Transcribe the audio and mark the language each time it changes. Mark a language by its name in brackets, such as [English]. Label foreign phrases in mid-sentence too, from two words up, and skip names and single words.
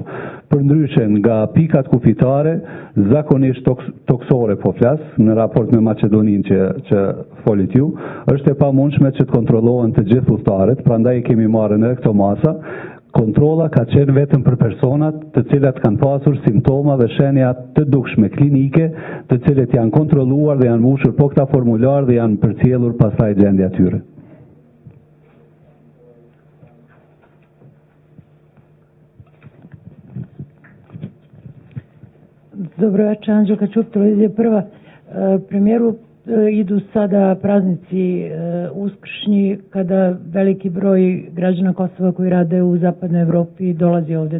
[Albanian] Përndryshe nga pikat kufitare, zakonisht toksore po flas, në raport me Maqedoninë që folit ju, është e pamundshme që të kontrollohen të gjithë udhëtarët, prandaj kemi marrë edhe këto masa. Kontrolla ka qenë vetëm për personat të cilat kanë pasur simptoma dhe shenja të dukshme klinike, të cilët janë kontrolluar dhe janë mbushur po këta formular dhe janë përcjellur pastaj gjendja e tyre. [Serbian] Dobro večer, Anđelka Čup, Televizija Prva. Premijeru, idu sada praznici uskršnji kada veliki broj građana Kosova koji rade u zapadnoj Evropi dolazi ovde.